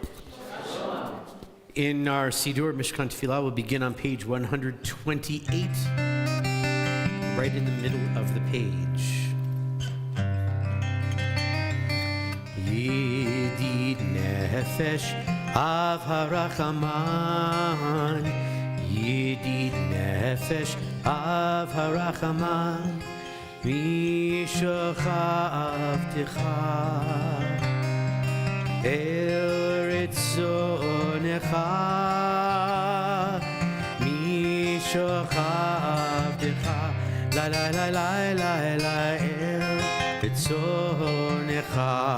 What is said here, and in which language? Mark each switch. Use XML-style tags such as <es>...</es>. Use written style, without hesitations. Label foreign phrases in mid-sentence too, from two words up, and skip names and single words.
<en>In our Siddur Mishkan Tefillah, we'll begin on page 128, right in the middle of the page.</en> <he>ידיד נפש אב הרחמן, ידיד נפש אב הרחמן, משוכה אל רצונך משוכה La la la la la la אל רצונך</he>